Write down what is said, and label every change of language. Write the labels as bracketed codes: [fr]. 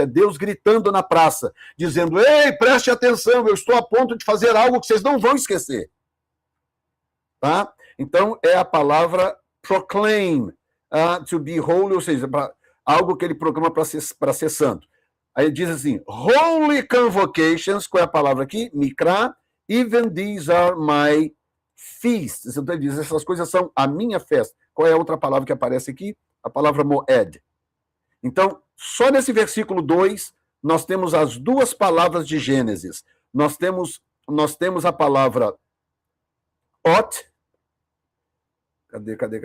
[pt] É Deus gritando na praça, dizendo, ei, preste atenção, eu estou a ponto de fazer algo que vocês não vão esquecer. Tá? Então, é a palavra proclaim, [en] to be holy, [pt] ou seja, algo que ele proclama para ser santo. Aí diz assim, [en] holy convocations, [pt] qual é a palavra aqui? [en] Mikra, even these are my feasts. [pt] Então ele diz, essas coisas são a minha festa. Qual é a outra palavra que aparece aqui? A palavra moed. Então, só nesse versículo 2, nós temos as duas palavras de Gênesis. Nós temos a palavra ot, cadê?